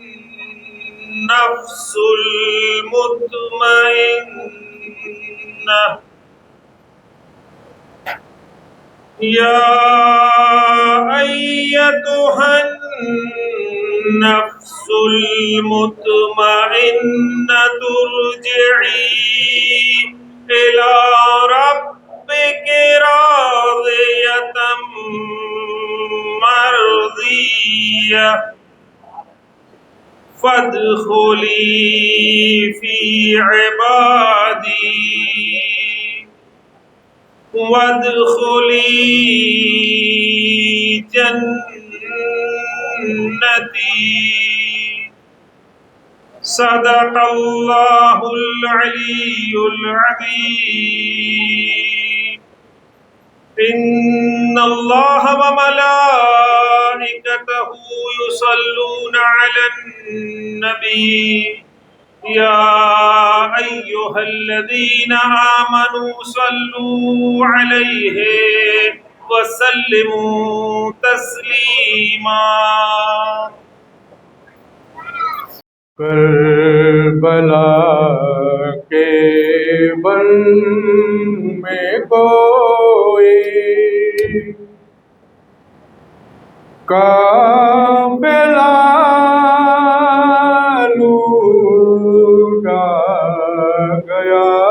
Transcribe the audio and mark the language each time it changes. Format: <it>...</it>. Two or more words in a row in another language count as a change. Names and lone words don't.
<ar>النفس المطمئنة يا أيتها النفس المطمئنة ارجعي إلى ربك راضية مرضية فادخلي في عبادي وادخلي جنتي صدق الله العلي العظيم. إن الله وملائكته يصلون على النبي يا أيها الذين آمنوا صلوا عليه وسلموا تسليما.</ar> <ur>کربلا کے بن میں کوئی قافلہ لوٹا گیا.</ur>